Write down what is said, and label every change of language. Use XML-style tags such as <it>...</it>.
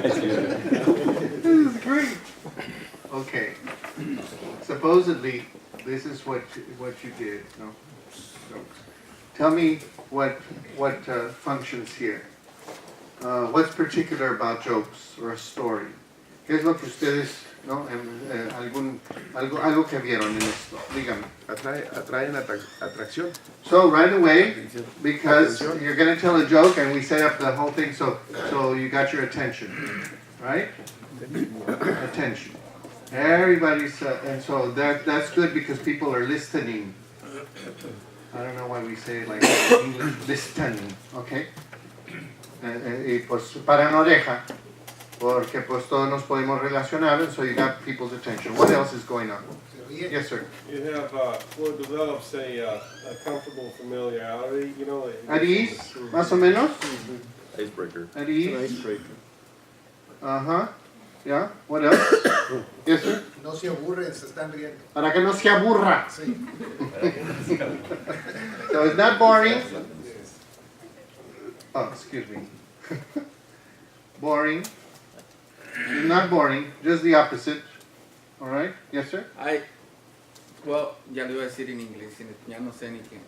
<en>This is great. Okay. Supposedly, this is what you did. No. Tell me what functions here. What's particular about jokes or a story?</en> <es>¿Qué es lo que ustedes, no, algo que vieron en esto? Dígame. Atraen atracción.</es> <en>So right away, because you're going to tell a joke, and we set up the whole thing, so you got your attention, right? Attention. Everybody's, and so that's good because people are listening. I don't know why we say it like English, listening, okay?</en> <es>Y pues paran oreja, porque pues todos nos podemos relacionar,</es> <en>and so you got people's attention. What else is going on? Yes, sir. You have what develops a comfortable familiarity, you know. At ease,</en> <es>más o menos?</es> <en>Icebreaker. At ease? Uh-huh. Yeah, what else? Yes, sir?</en> <es>No se aburren, se están riendo. Para que no se aburra. Sí.</es> <en>So it's not boring. Oh, excuse me. Boring. It's not boring, just the opposite. All right? Yes, sir?</en> <es>Well, ya lo iba a decir en inglés, ya no sé ni qué.</es>